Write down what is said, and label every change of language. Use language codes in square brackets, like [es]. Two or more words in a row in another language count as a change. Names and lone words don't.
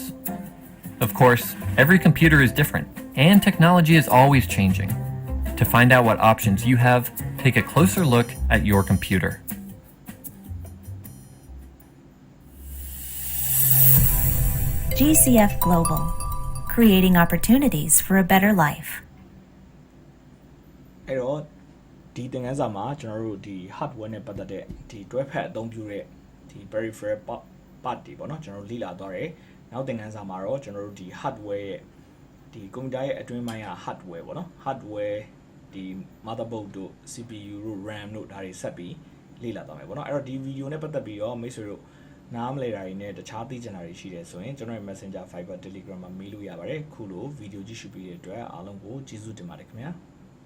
[en] Of course, every computer is different, and technology is always changing. To find out what options you have, take a closer look at your computer. GCF Global, creating opportunities for a better life. [my] အဲ့တော့ဒီသင်ခန်းစာမှာကျွန်တော်တို့ဒီ hardware နဲ့ပတ်သက်တဲ့ဒီတွဲဖက်အသုံးပြုတဲ့ဒီ peripheral part တွေပေါ့နော်ကျွန်တော်တို့လေ့လာသွားတယ်နောက်သင်ခန်းစာမှာတော့ကျွန်တော်တို့ဒီ hardware ရဲ့ဒီကွန်ပျူတာရဲ့အတွင်းပိုင်းက hardware ပေါ့နော် hardware ဒီ motherboard တို့ CPU တို့ RAM တို့ဒါတွေဆက်ပြီးလေ့လာသွားမယ်ပေါ့နော်အဲ့တော့ဒီဗီဒီယိုနဲ့ပတ်သက်ပြီးတော့မိတ်ဆွေတို့နားမလည်တာတွေနဲ့တခြားသိချင်တာတွေရှိတယ်ဆိုရင်ကျွန်တော်ရဲ့ Messenger Viber Telegram မှာမေးလို့ရပါတယ်ခုလိုဗီဒီယိုကြည့်ရှုပြီးတဲ့အတွက်အားလုံးကိုကျေးဇူးတင်ပါတယ်ခင်ဗျာ